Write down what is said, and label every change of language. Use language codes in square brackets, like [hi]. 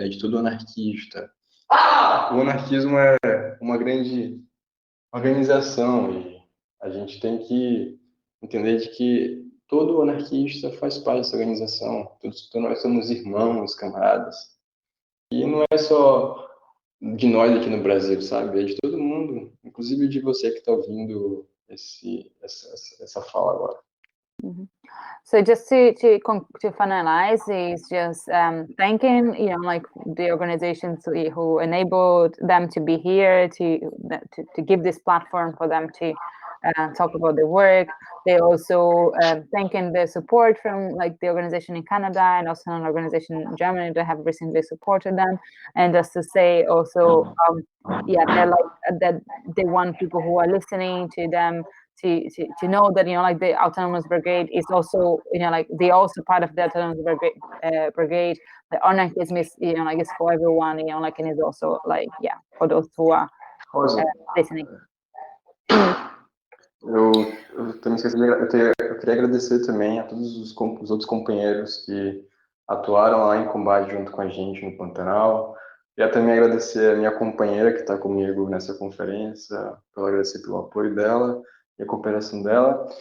[pt] É de todo anarquista. O anarquismo é uma grande organização e a gente tem que entender de que todo anarquista faz parte dessa organização. Todos nós somos irmãos, camaradas. E não é só de nós aqui no Brasil, sabe? É de todo mundo, inclusive de você que está ouvindo essa fala agora. Mm-hmm. [en] So just to finalize is just thanking, you know, like the organizations who enabled them to be here, to give this platform for them to talk about their work. They also thanking the support from like the organization in Canada and also an organization in Germany that have recently supported them. And just to say also, they're like that they want people who are listening to them to know that, you know, like the Autonomous Brigade is also, you know, like they also part of the Autonomous Brigade. The anarchism is, you know, like it's for everyone, you know, like, and it's also like, for those who are listening. [pt] Eu também esqueci eu queria agradecer também a todos os outros companheiros que atuaram lá em combate junto com a gente no Pantanal. Queria também agradecer a minha companheira que está comigo nessa conferência, agradecer pelo apoio dela e a cooperação dela.